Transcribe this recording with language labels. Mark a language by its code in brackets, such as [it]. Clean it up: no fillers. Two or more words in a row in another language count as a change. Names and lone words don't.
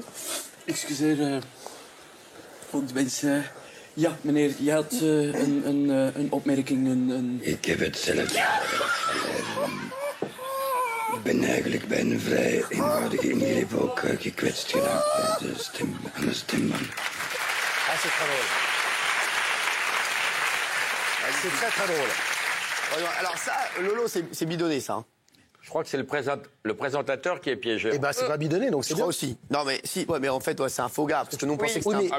[nl] Excuseer, volgens mensen... Ja, meneer, je had een opmerking, Ik heb het zelf. Ik ben eigenlijk bij een vrij eenvoudige ingreep ook gekwetst geraakt bij aan de stemband. [fr] C'est très drôle. C'est très très drôle. Alors ça, Lolo, c'est bidonné, ça. Je crois que c'est le présentateur qui est piégé. Eh ben, c'est pas bidonné, donc c'est bien. Je crois aussi. Non, mais si, ouais, mais en fait, ouais, c'est un faux gars, parce que nous, on pensait que c'était un...